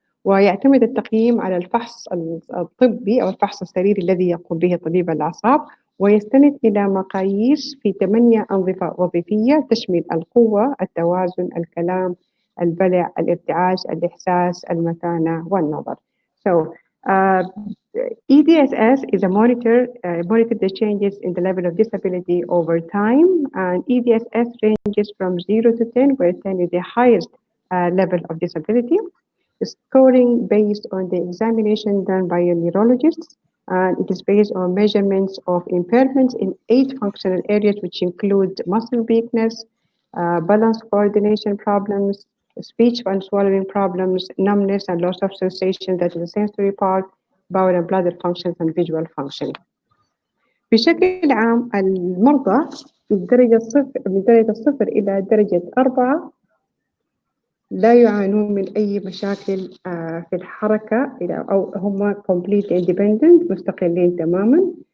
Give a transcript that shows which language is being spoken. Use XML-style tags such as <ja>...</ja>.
<ar>ويعتمد التقييم على الفحص الطبي أو الفحص السريري الذي يقوم به طبيب الأعصاب، ويستند إلى مقاييس في 8 أنظمة وظيفية تشمل القوة، التوازن، الكلام، البلع، الارتعاش، الإحساس، المتانة والنظر.</ar> <en>So EDSS is a monitor the changes in the level of disability over time, and EDSS ranges from 0 to 10, where 10 is the highest level of disability. Scoring based on the examination done by a neurologist, and it is based on measurements of impairments in 8 functional areas, which include muscle weakness, balance coordination problems, speech and swallowing problems, numbness and loss of sensation, that is the sensory part, bowel and bladder functions, and visual function.</en> <ar>بشكل عام المرضى من درجة 0 إلى درجة 4 لا يعانون من أي مشاكل في الحركة، أو هم</ar> <en>completely independent،</en> <ar>مستقلين تماما.</ar>